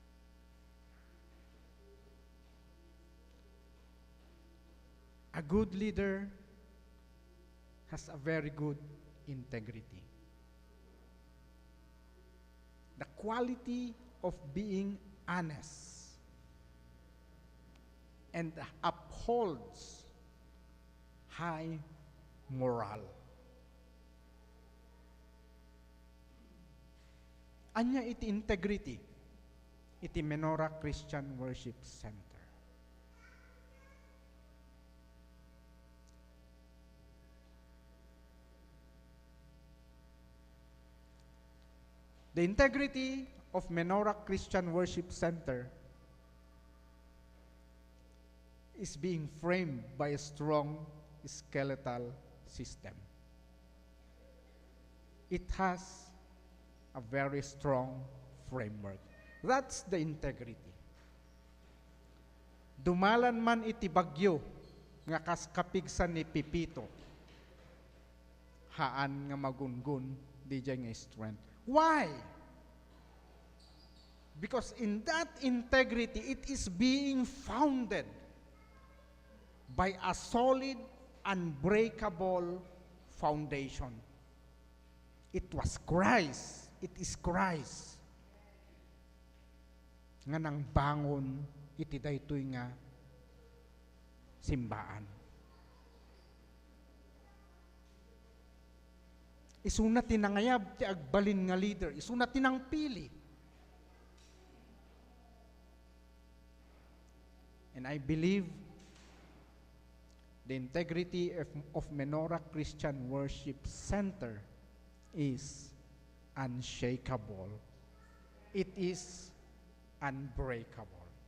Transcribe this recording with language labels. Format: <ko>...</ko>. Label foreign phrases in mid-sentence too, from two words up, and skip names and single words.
<en>A good leader has a very good integrity. The quality of being honest and upholds high moral.</en> <ilo>Anya iti integrity, iti Menorah Christian Worship Center.</ilo> <en>The integrity of Menorah Christian Worship Center is being framed by a strong skeletal system. It has a very strong framework. That's the integrity.</en> <ilo>Dumalan man iti bagyo nga kaskapigsan ni Pipito, haan nga magungun di nga strength.</ilo> <en>Why? Because in that integrity, it is being founded by a solid, unbreakable foundation. It was Christ. It is Christ</en> <ilo>nga nang bangon iti daytoy nga simbaan. Isuna tinangayab ti agbalin nga leader, isuna tinang pili.</ilo> <en>And I believe the integrity of Menorah Christian Worship Center is unshakable. It is unbreakable.</en>